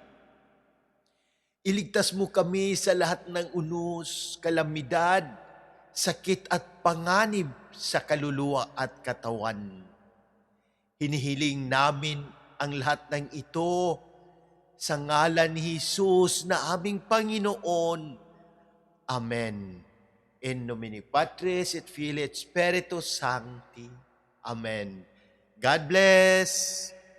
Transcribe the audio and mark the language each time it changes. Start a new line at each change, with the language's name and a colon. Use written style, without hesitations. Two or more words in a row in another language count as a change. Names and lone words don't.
Filipino: Iligtas mo kami sa lahat ng unos, kalamidad, sakit at panganib sa kaluluwa at katawan. Hinihiling namin ang lahat ng ito sa ngalan ni Jesus na aming Panginoon. Amen.
Latin: In nomine Patris et Filii et Spiritus Sancti.
English: Amen. God bless.